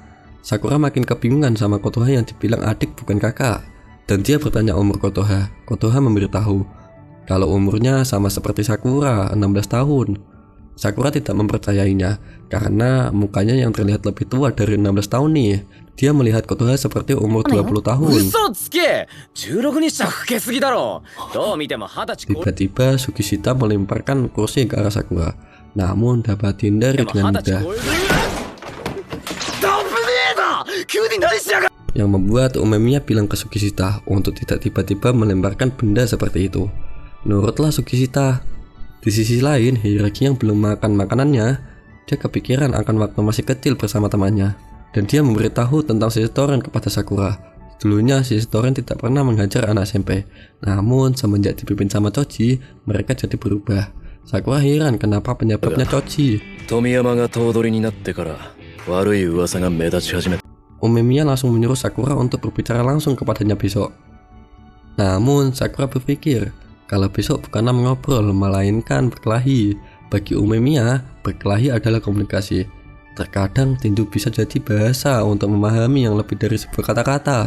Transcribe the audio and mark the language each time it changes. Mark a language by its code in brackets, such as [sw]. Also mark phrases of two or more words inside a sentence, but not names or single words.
[id] Sakura makin kebingungan sama Kotoha yang dibilang adik bukan kakak. Dan dia bertanya umur Kotoha. Kotoha memberitahu kalau umurnya sama seperti Sakura, 16 tahun. Sakura tidak mempercayainya karena mukanya yang terlihat lebih tua dari 16 tahun nih. Dia melihat Kotoha seperti umur 20 tahun. [ja] 嘘つけ !16 にしちゃ老けすぎだろどう見ても20歳 [id] Tiba-tiba Sugishita melemparkan kursi ke arah Sakura, namun dapat dihindari dengan mudah. Yang membuat Umemiya bilang ke Sugishita untuk tidak tiba-tiba melemparkan benda seperti itu. Nurutlah Sugishita. Di sisi lain, Hiiragi yang belum makan makanannya, dia kepikiran akan waktu masih kecil bersama temannya. Dan dia memberitahu tentang si Setoran kepada Sakura. Dulunya si Setoran tidak pernah menghajar anak SMP. Namun semenjak dipimpin sama Choji, mereka jadi berubah. Sakura heran kenapa penyebabnya Choji. [ja] 富山が頭取になってから悪い噂が目立ち始めた. [id] Umemiya langsung menyuruh Sakura untuk berbicara langsung kepadanya besok. Namun Sakura berpikir kalau besok bukanlah mengobrol melainkan berkelahi. Bagi Umemiya, berkelahi adalah komunikasi. Terkadang tinju bisa jadi bahasa untuk memahami yang lebih dari sebuah kata-kata.